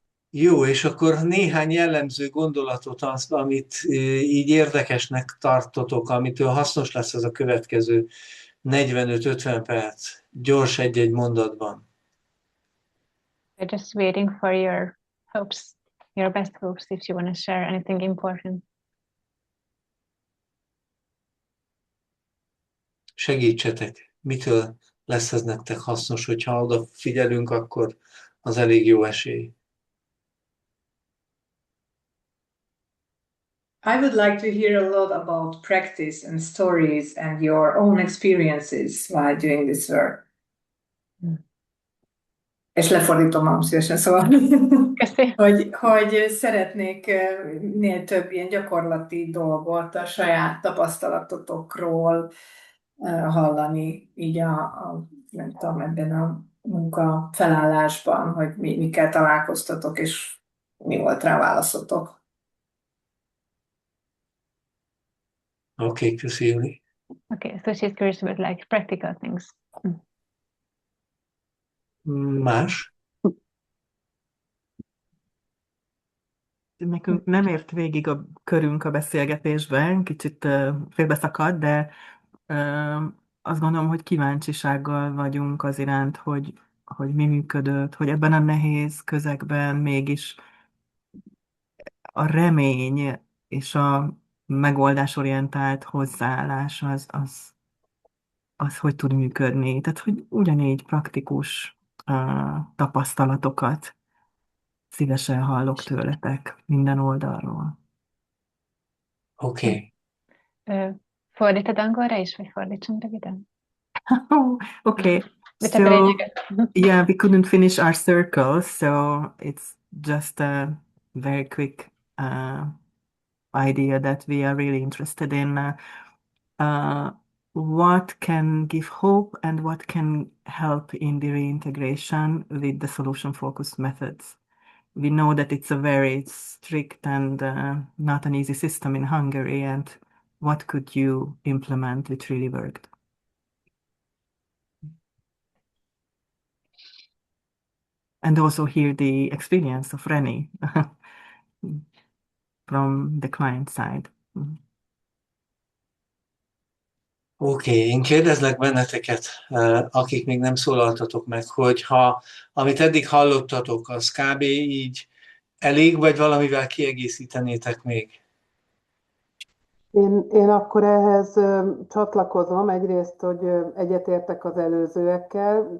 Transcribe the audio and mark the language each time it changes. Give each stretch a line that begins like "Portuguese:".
Hungarian: Jó, és akkor néhány jellemző gondolatot, azt, amit így érdekesnek tartotok, amitől hasznos lesz ez a következő 45-50 perc. Gyors egy-egy mondatban.
English: We're just waiting for your hopes, your best hopes, if you want to share anything important.
Hungarian: Segítsetek. Mitől lesz ez nektek hasznos, hogyha odafigyelünk, akkor az elég jó esély.
English: I would like to hear a lot about practice and stories and your own experiences while doing this work.
Hungarian: És lefordítom magam szívesen, szóval, hogy szeretnék minél több ilyen gyakorlati dolgot a saját tapasztalatotokról hallani, így nem tudom, ebben a munka felállásban, hogy mikkel találkoztatok, és mi volt rá válaszotok. Oké, köszi, Júli.
English: Okay, so she's curious about like practical things.
Hungarian: Más? Nekünk nem ért végig a körünk a beszélgetésben, kicsit félbeszakadt, de azt gondolom, hogy kíváncsisággal vagyunk az iránt, hogy mi működött, hogy ebben a nehéz közegben mégis a remény és a megoldásorientált hozzáállás az hogy tud működni. Tehát, hogy ugyanígy praktikus tapasztalatokat szívesen hallok tőletek minden oldalról. Oké. Fordítod angolra is, vagy fordítsam röviden?
English: Okay,
Hungarian: De
English: so
Hungarian: csak a lényeget.
English: yeah, we couldn't finish our circle, so it's just a very quick idea that we are really interested in. What can give hope and what can help in the reintegration with the solution-focused methods? We know that it's a very strict and not an easy system in Hungary, and what could you implement which really worked? And also hear the experience of Reni from the client side.
Hungarian: Oké, én kérdezlek benneteket, akik még nem szólaltatok meg, hogy ha amit eddig hallottatok, az kb. Így elég, vagy valamivel kiegészítenétek még? Én akkor ehhez csatlakozom. Egyrészt, hogy egyetértek az előzőekkel.